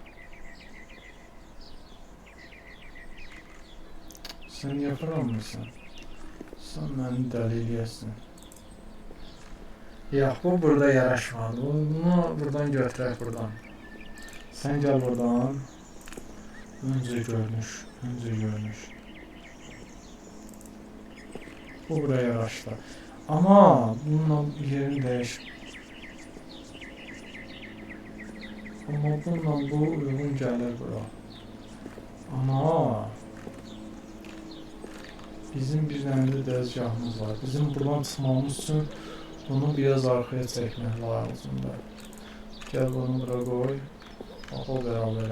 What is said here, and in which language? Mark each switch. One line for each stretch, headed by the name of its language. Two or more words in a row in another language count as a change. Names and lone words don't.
Azerbaijani: Sən niyə fırlanmırsan? Sən məni dəli eləyəsin. Yox, bu burada yaraşmadı. Bunu buradan götürək buradan. Sən gəl buradan. Öncə görünüş. Bu buraya yaraşdı.
Turkish: Ama bununla yerini değiş.
Azerbaijani: Ama bununla bu uygun gəlir bura. Ama bizim bir dənə də dəzgahımız var. Bizim buradan çıxmamız üçün bunu
Turkish: biraz arkaya
Azerbaijani: çəkmək lazımdır. Gəl bunu bura qoy. Bax o bərabərə.